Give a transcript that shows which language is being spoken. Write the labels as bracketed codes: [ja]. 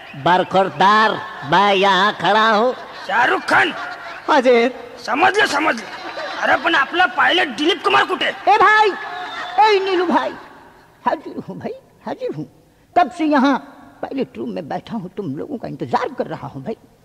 [hi] बरखुरदार, मैं यहाँ खड़ा हूँ. शाहरुख खान. हाजिर. [mr] समजलं. अरे पण आपला पायलट दिलीप कुमार कुठे? [hi] ए भाई, ए नीलू भाई, हाजिर हूँ भाई, हाजिर हूँ. कब से यहाँ पायलट रूम में बैठा हूँ, तुम लोगों का इंतजार कर रहा हूँ भाई.